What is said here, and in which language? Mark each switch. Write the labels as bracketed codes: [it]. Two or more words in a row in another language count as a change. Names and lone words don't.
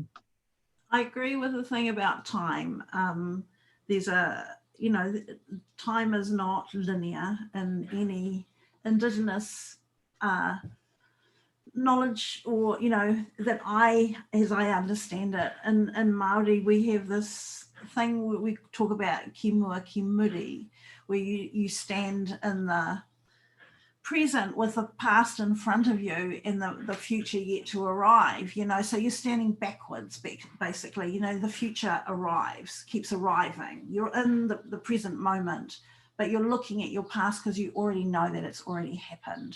[en] I agree with the thing about time. There's a, you know, time is not linear in any Indigenous knowledge, or, you know, that as I understand it, in Māori, we have this thing where we talk about [mi] ki mua ki muri, [en] where you stand in the present with the past in front of you and the future yet to arrive, you know, so you're standing backwards, basically, you know, the future arrives, keeps arriving. You're in the present moment, but you're looking at your past because you already know that it's already happened.